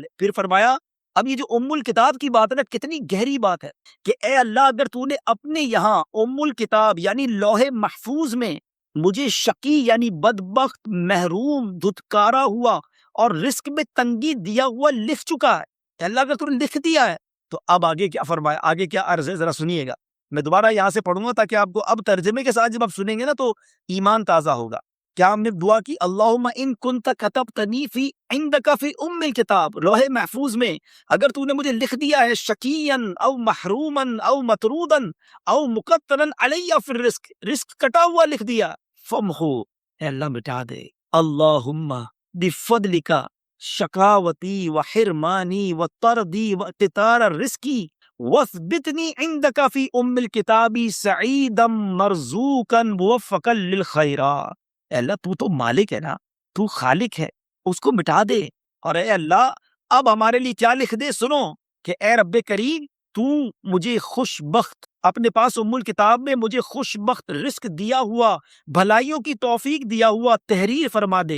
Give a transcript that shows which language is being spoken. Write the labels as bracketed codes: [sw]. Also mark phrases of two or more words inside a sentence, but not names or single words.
[ur] پھر فرمایا اب یہ جو ام الکتاب کی بات ہے نا، کتنی گہری بات ہے کہ اے اللہ اگر تو نے اپنے یہاں ام الکتاب یعنی لوح محفوظ میں مجھے شقی یعنی بدبخت، محروم، دھتکارا ہوا اور رزق میں تنگی دیا ہوا لکھ چکا ہے، اے اللہ اگر تو نے لکھ دیا ہے تو اب آگے کیا فرمایا، آگے کیا عرض ہے ذرا سنیے گا. میں دوبارہ یہاں سے پڑھوں گا تاکہ آپ کو اب ترجمے کے ساتھ جب آپ سنیں گے نا تو ایمان تازہ ہوگا. کیا ہم نے دعا کی [ar] اللہم ان کنت کتبتنی فی عندک فی ام الکتاب، لوح [ur] محفوظ میں اگر تو نے مجھے لکھ دیا ہے [ar] شقیًا او محروما او مطرودا او مقتلا علی فی الرزق، [ur] رزق کٹا ہوا لکھ دیا، [ar] فمحو [ur] اے اللہ مٹا دے، [ar] اللہم بفضلک شقاوتی و حرمانی و طردی و اقتطار الرزقی وثبتنی عندک فی ام الکتاب سعیدا مرزوقا موفقا للخیرات. [ur] اے اللہ تو مالک ہے نا، تو خالق ہے، اس کو مٹا دے. اور اے اللہ اب ہمارے لیے کیا لکھ دے، سنو کہ اے رب کریم تو مجھے خوش بخت اپنے پاس ام الکتاب میں مجھے خوش بخت رزق دیا ہوا، بھلائیوں کی توفیق دیا ہوا تحریر فرما دے.